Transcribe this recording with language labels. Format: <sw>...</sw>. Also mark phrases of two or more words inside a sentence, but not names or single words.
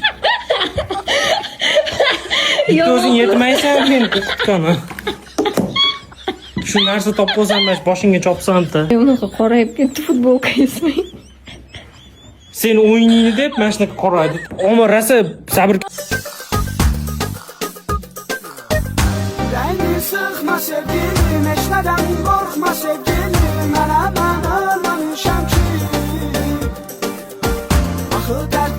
<uz>O'zing yetmaysan men qo'rqitgani. Shu narsa topib olsam, mana boshingga chopsam-da. Unaqa qorayib ketdi futbolka esmay. Sen o'yiningni deb mana shunaqa qoraydi. Ammo rosa sabr.</uz> <tr>Beni sıkma sevgilim, eşmeden korkma sevgilim. Ben ölmemişim ki. Akıl</tr>